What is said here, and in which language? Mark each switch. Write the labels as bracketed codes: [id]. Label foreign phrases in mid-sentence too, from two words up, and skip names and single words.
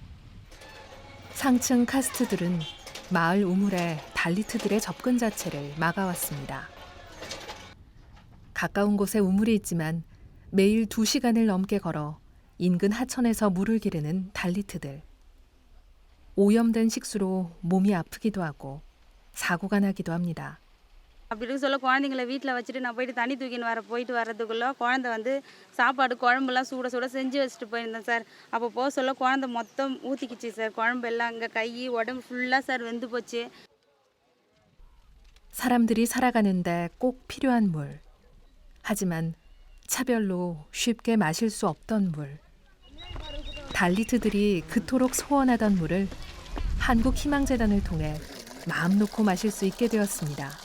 [ko] 상층 카스트들은 마을 우물에 달리트들의 접근 자체를 막아왔습니다. 가까운 곳에 우물이 있지만 매일 2시간을 넘게 걸어 인근 하천에서 물을 기르는 달리트들. 오염된 식수로 몸이 아프기도 하고 사고가 나기도 합니다. [ta] அப்படி இருக்க சொல்ல குழந்தைங்கள வீட்டில் வச்சுட்டு நான் போயிட்டு தண்ணி தூக்கின்னு போயிட்டு வர்றதுக்குள்ளே குழந்தை வந்து சாப்பாடு குழம்புலாம் சுட சுட செஞ்சு வச்சுட்டு போயிருந்தேன் சார். அப்போ போக சொல்ல குழந்தை மொத்தம் ஊற்றிக்கிச்சு சார். குழம்பு எல்லாம் அங்கே கை உடம்பு ஃபுல்லாக சார் வெந்து போச்சு. [ko] 사람들이 살아가는데 꼭 필요한 물. 하지만 차별로 쉽게 마실 수 없던 물. 달리트들이 그토록 소원하던 물을 한국희망재단을 통해 마음 놓고 마실 수 있게 되었습니다.